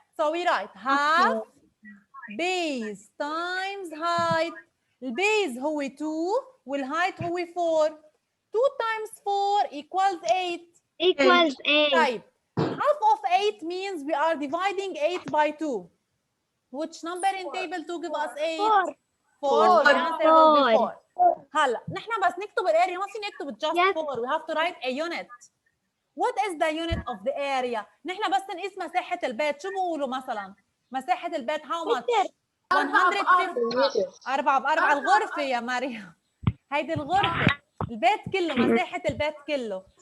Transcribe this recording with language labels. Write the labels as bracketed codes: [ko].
[en] So we write half base times height. [ar] البيز هو 2 والهايت هو 4. [en] 2 times 4 equals 8. Equals 8. [ar] طيب [en] half of 8 means we are dividing 8 by 2. Which number in table 2 give us 8? 4. The answer will be 4. [ar] هلا نحن بس نكتب الاريا ما فينا نكتب [en] just 4. We have to write a unit. What is the unit of the area? [ar] نحن بس نقيس مساحة البيت. شو بقولوا مثلا؟ مساحة البيت [en] how much؟ [ar] 150. 4 ب4 الغرفة يا مريم. هيدي الغرفة. البيت كله مساحة البيت كله.